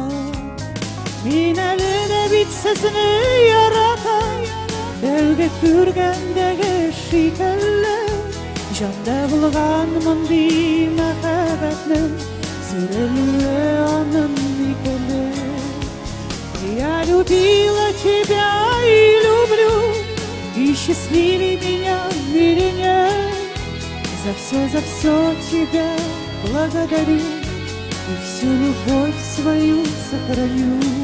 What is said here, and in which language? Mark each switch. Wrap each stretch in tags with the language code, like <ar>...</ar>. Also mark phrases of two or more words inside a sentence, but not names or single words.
<tt>Мин әле дә бит сезне яратам, тәүге күргәндәге шикелле, җанда булган мондый мәхәббәтнең сүрелүе аның икеле.</tt> <ru>Я любила тебя и люблю, и счастливей меня в мире нет. За все тебя благодарю и всю любовь свою сохраню.</ru>